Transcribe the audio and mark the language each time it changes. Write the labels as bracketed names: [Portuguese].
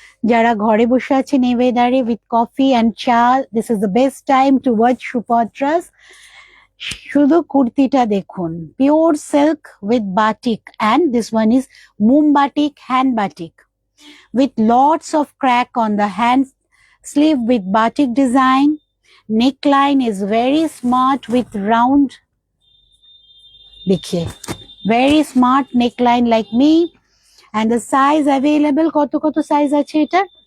[Bangla] যারা ঘরে বসে আছেন এই ওয়েদারে [English] With coffee and cha, this is the best time to watch Supatras. [Bangla] শুধু কুর্তিটা দেখুন, [English] Pure silk with batik, and this one is মোম batik, hand batik, with lots of crack on the hand sleeve with batik design. Neckline is very smart with round, [Hindi] देखिए, [English] very smart neckline like me. And the size available, [Bangla] কত size আছে এটা?